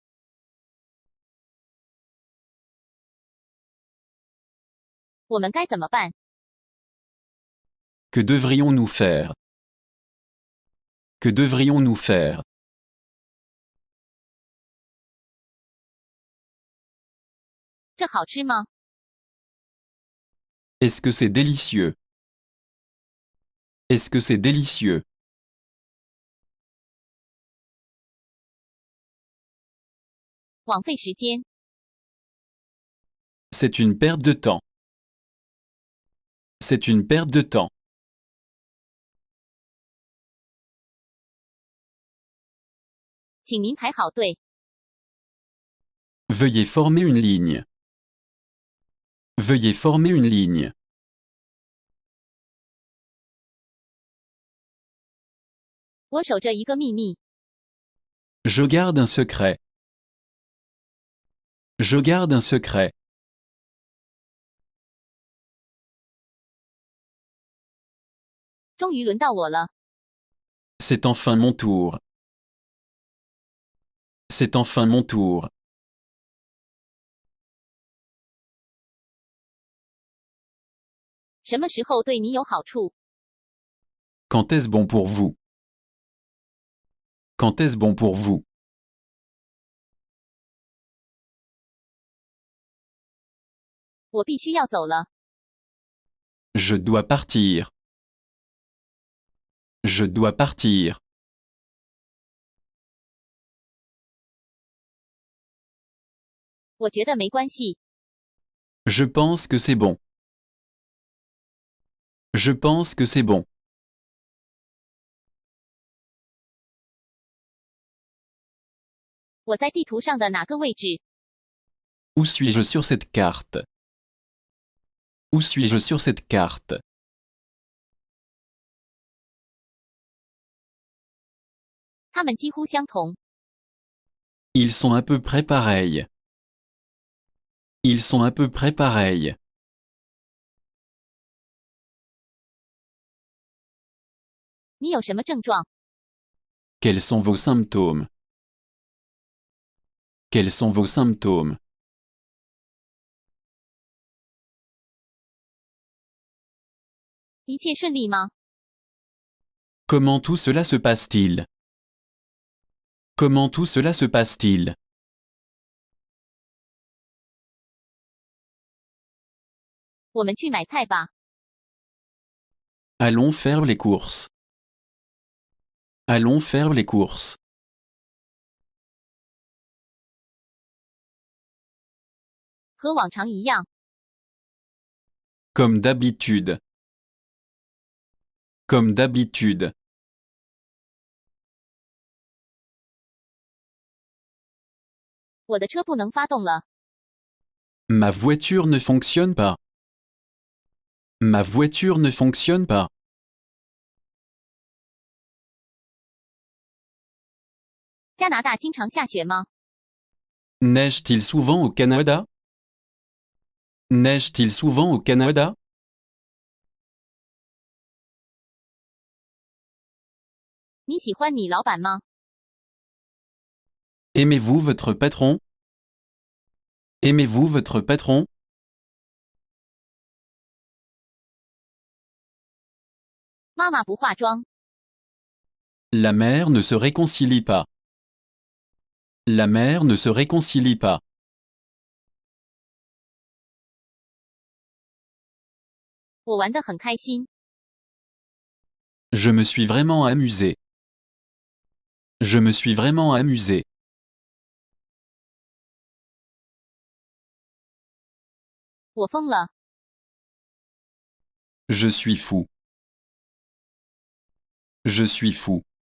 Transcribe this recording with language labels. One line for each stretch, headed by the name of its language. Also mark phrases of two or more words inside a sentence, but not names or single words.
Chinese: 我们该怎么办？
French: Que devrions-nous faire? Que devrions-nous faire?
Chinese: 这好吃吗？
French: Est-ce que c'est délicieux? Est-ce que c'est délicieux?
Chinese: 枉费时间。
French: C'est une perte de temps. C'est une perte de temps.
Chinese: 请您排好队。
French: Veuillez former une ligne. Veuillez former une ligne.
Chinese: 我守着一个秘密。
French: Je garde un secret. Je garde un secret.
Chinese: 终于轮到我了。
French: C'est enfin mon tour. C'est enfin mon tour.
Chinese: 什么时候对你有好处？
French: Quand est-ce bon pour vous? Quand est-ce bon pour vous?
Chinese: 我必须要走了。
French: Je dois partir. Je dois partir.
Chinese: 我觉得没关系。
French: Je pense que c'est bon. Je pense que c'est bon.
Chinese: 我在地图上的哪个位置？
French: Où suis-je sur cette carte? Où suis-je sur cette carte?
Chinese: 它们几乎相同。
French: Ils sont à peu près pareils. Ils sont à peu près pareils.
Chinese: 你有什么症状？
French: Quels sont vos symptômes? Quels sont vos symptômes?
Chinese: 一切顺利吗？
French: Comment tout cela se passe-t-il? Comment tout cela se passe-t-il?
Chinese: 我们去买菜吧。
French: Allons faire les courses. Allons faire les courses.
Chinese: 和往常一样。
French: Comme d'habitude. Comme d'habitude.
Chinese: 我的车不能发动了。
French: Ma voiture ne fonctionne pas. Ma voiture ne fonctionne pas.
Chinese: 加拿大经常下雪吗？
French: Neige-t-il souvent au Canada? Neige-t-il souvent au Canada?
Chinese: 你喜欢你老板吗？
French: Aimez-vous votre patron? Aimez-vous votre patron?
Chinese: 妈妈不化妆。
French: La mère ne se réconcilie pas. La mère ne se réconcilie pas.
Chinese: 我玩得很开心。
French: Je me suis vraiment amusé. Je me suis vraiment amusé.
Chinese: 我疯了。
French: Je suis fou. Je suis fou.